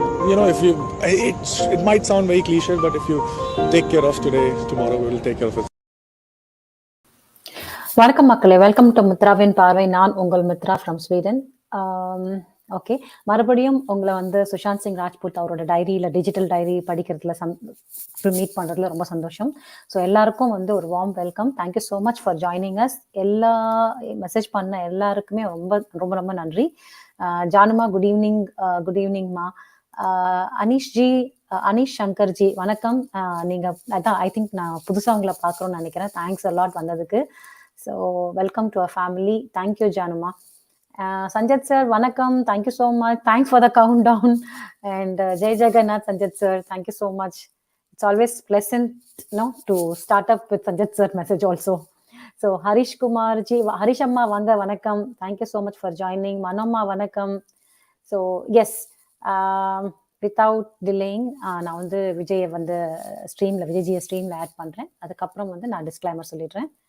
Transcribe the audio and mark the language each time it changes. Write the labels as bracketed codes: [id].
[en] You know, it might sound very cliche, but if you take care of today, tomorrow we will take care of it. [ta] வணக்கம் மக்களே, welcome to மித்ராவின் பார்வை. நான் உங்கள் Mitra from Sweden. Okay, மறுபடியும் உங்களை வந்து சுஷாந்த் சிங் ராஜ்புத் அவரோட டைரியில் டிஜிட்டல் டைரி படிக்கிறதுல மீட் பண்ணுறதுல ரொம்ப சந்தோஷம். [en] so [ta] எல்லாருக்கும் வந்து ஒரு [en] Warm welcome. Thank you so much for joining us. [ta] எல்லா மெசேஜ் பண்ண எல்லாருக்குமே ரொம்ப ரொம்ப ரொம்ப நன்றி. ஜானுமா குட் ஈவினிங்மா. அனீஷ்ஜி, அனீஷ் சங்கர்ஜி வணக்கம். நீங்கள் அதான் ஐ திங்க் நான் புதுசாக உங்களை பார்க்குறோன்னு நினைக்கிறேன். [en] thanks a lot [ta] வந்ததுக்கு. [en] So welcome to our family. Thank you, Januma. Sanjat sir, vanakkam. Thank you so much. Thanks for the countdown. And Jai Jagannath, Sanjat sir. Thank you so much. It's always pleasant, to start up with Sanjat sir message also. So Harish Kumar ji, Harish [ta] amma vanga vanakkam. [en] Thank you so much for joining. [ta] Manamma vanakkam. [en] So yes, without delaying, [ta] நான் வந்து விஜயை வந்து விஜய்ஜியை ஸ்ட்ரீமில் add பண்ணுறேன். அதுக்கப்புறம் வந்து நான் disclaimer சொல்லிடுறேன்.